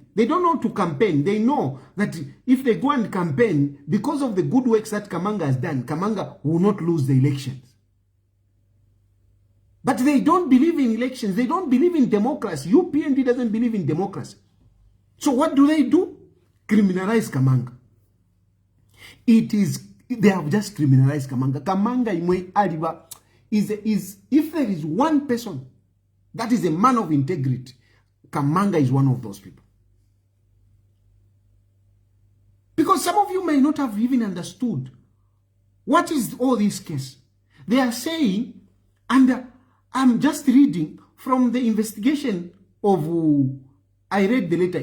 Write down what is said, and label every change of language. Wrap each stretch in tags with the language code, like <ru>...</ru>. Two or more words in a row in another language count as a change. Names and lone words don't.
<en>They don't know to campaign. They know that if they go and campaign, because of the good works that Kamanga has done, Kamanga will not lose the elections. But they don't believe in elections. They don't believe in democracy. UPND doesn't believe in democracy. So what do? Criminalize Kamanga. They have just criminalized Kamanga. Kamanga</en> <bem>imwe aliba</bem> <en>is if there is one person that is a man of integrity, Kamanga is one of those people. Because some of you may not have even understood what is all this case. They are saying, and I'm just reading from the investigation of, I read the letter.</en>